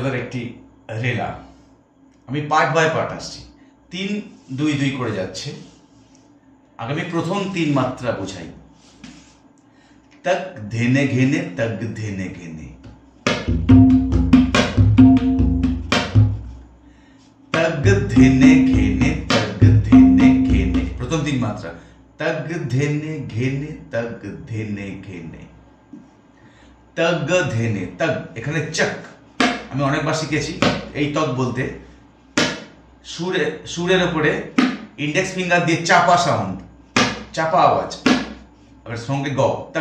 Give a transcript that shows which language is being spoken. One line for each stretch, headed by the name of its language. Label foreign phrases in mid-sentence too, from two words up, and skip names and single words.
Bangla: একটি রেলা। আমি
English: part by part
Bangla: আসছি, 3 2 2 করে যাচ্ছে। আগামী প্রথম 3 মাত্রা বোঝাই। তক ধেনে ঘেনে, তক ধেনে ঘেনে, তক ধেনে ঘেনে, তক ধেনে ঘেনে। প্রথম 3 মাত্রা, তক ধেনে ঘেনে, তক ধেনে ঘেনে, তগ ধেনে। তগ এখানে চক, আমি অনেকবার শিখেছি এই তগ বলতে। সুরের উপরে
English: index finger
Bangla: দিয়ে চাপা সাউন্ড, চাপা আওয়াজ, আর সঙ্গে গ, তগ।